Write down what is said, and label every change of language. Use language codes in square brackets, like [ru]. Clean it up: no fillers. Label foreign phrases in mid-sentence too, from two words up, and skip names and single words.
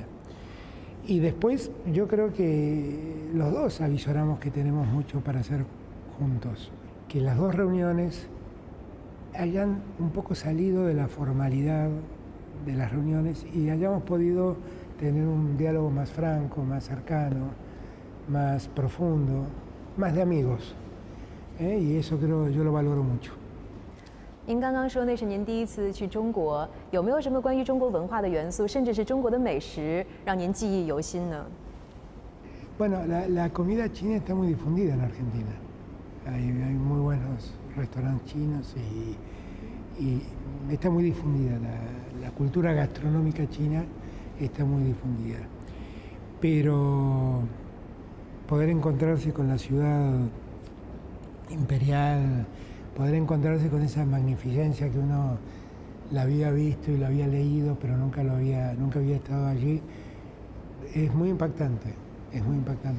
[es] Y después yo creo que los dos avisoramos que tenemos mucho para hacer juntos, que las dos reuniones hayan un poco salido de la formalidad de las reuniones y hayamos podido tener un diálogo más franco, más cercano, más profundo, más de amigos, y eso creo yo lo valoro mucho. [zh] 您刚刚说那是您第一次去中国，有没有什么关于中国文化的元素，甚至是中国的美食，让您记忆犹新呢？ [es] Bueno, la comida china está muy difundida en Argentina. Hay muy buenos restaurantes chinos y está muy difundida. La cultura gastronómica china está muy difundida. Pero poder encontrarse con la ciudad imperial, poder encontrarse con esa magnificencia que uno la había visto y la había leído, pero nunca había estado allí, es muy impactante, es muy impactante.